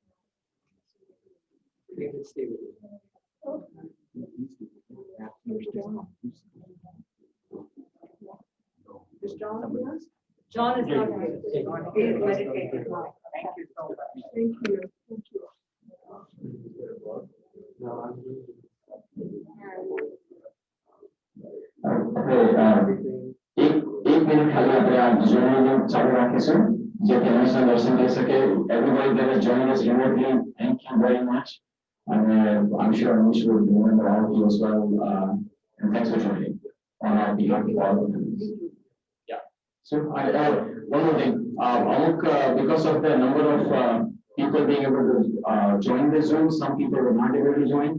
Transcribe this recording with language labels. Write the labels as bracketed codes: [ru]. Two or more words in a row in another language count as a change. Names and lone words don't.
[en] We can stay with it. Is John here? John is not here. He is meditating. Thank you so much. Thank you. Thank you. [hi] एक मिनट खाली [gu] આપણે આ જોઈને ચાલુ રાખીશું જે કેમેરા દર્શન કરી શકે [en] everybody that has joined us remotely thank you very much and I'm sure Anish will remember all of you as well and thanks for joining on our behalf of all of you. Yeah, so one more thing because of the number of people being able to join the Zoom, some people were not able to join.